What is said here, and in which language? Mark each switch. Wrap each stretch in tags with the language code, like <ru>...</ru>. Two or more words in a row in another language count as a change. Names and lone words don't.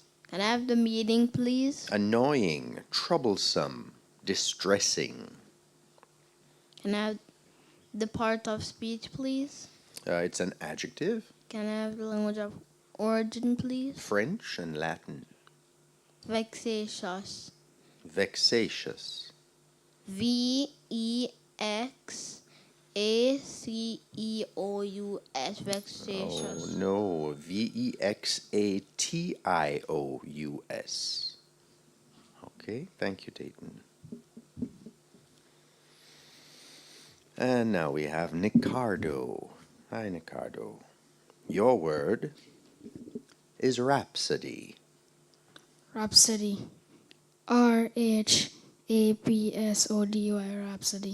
<en>Can I have the meaning, please? Annoying, troublesome, distressing. Can I have the part of speech, please? It's an adjective. Can I have the language of origin, please? French and Latin. Vexatious. Vexatious. Vexaceous. Vexatious. Oh, no. Vexatious. Okay, thank you, Dayton. And now we have Nicardo. Hi, Nicardo. Your word is rhapsody. Rhapsody. Rhapsody. Rhapsody.</en>